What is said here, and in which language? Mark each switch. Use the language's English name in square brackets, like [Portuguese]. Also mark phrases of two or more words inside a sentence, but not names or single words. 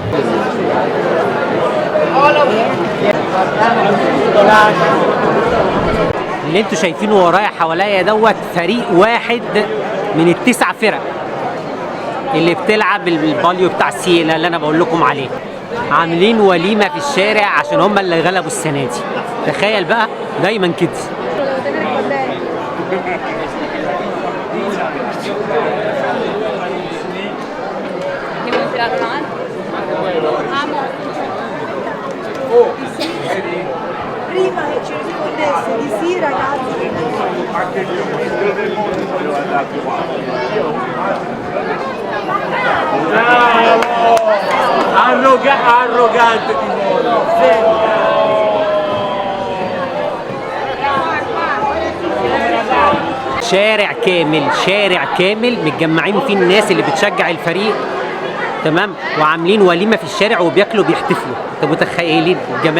[Arabic] اللي انتوا شايفينه ورايا حواليا دوت فريق واحد من ال9 فرق اللي بتلعب الباليو بتاع سينا اللي انا بقول لكم عليه. عاملين وليمه في الشارع عشان هم اللي غلبوا السنه دي. تخيل بقى، دايما كده. [Italian] Prima che ci rispondesse di sì ragazzi. Arrogante di modo. [Arabic] شارع كامل متجمعين فيه الناس اللي بتشجع الفريق، تمام، وعاملين وليمه في الشارع وبياكلوا بيحتفلوا. انتوا متخيلين الجمال؟